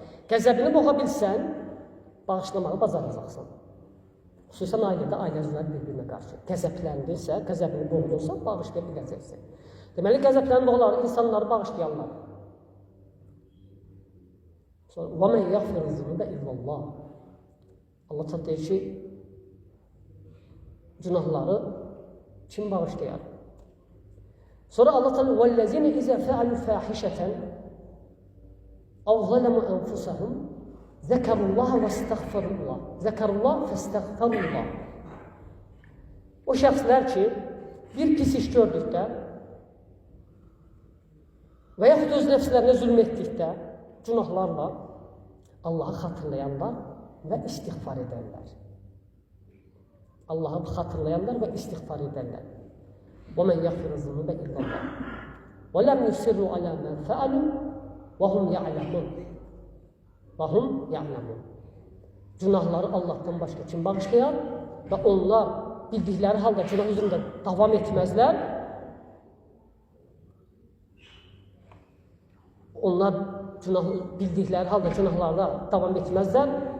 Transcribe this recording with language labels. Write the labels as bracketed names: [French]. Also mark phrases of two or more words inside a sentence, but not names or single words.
[Azerbaijani] Qəzəbini boğa bilsən, bağışlamağı bacaracaqsan. Xüsusən ailədə ailə üzvləri bir-birinə qarşı. Qəzəbləndirsə, qəzəbini boğdunsa, bağışlaya biləcəksən. Deməli, qəzəbləni boğlar, insanları bağışlayanlar. Sonra, [Arabic] وَمَنْ يَغْفِرُ الذُّنُوبَ إِلَّا اللّٰهِ [Azerbaijani] Allah təala deyir ki, günahları kim bağışlayar? Sonra Allah Teala [Arabic] وَالَّذِينَ إِذَا فَعَلُوا فَاحِشَةً أَوْ ظَلَمُوا أَنفُسَهُمْ ذَكَرُوا اللّٰهَ وَاسْتَغْفَرُوا اللّٰهَ ذَكَرُوا اللّٰهَ فَاسْتَغْفَرُوا اللّٰهَ [Azerbaijani] O şəxslər ki, bir pis iş gördükdə və yaxud öz nəfslərinə zülm etdikdə, günahlarla Allah'ı xatırlayanlar və istiğfar edərlər. Allah'ı xatırlayanlar və istiğfar edərlər. [Arabic] وَمَنْ يَغْفِرُ الذُّنُوبَ إِلَّا اللّٰهِ وَلَمْ يُصِرُّوا عَلَى مَا فَعَلُوا وَهُمْ يَعْلَمُونَ وَهُمْ يَعْلَمُونَ [Azerbaijani] Günahları Allah'tan başqa kim bağışlayar və onlar bildikləri halda günah üzründə davam etməzlər. Onlar bildikləri halda günahlarda davam etməzlər.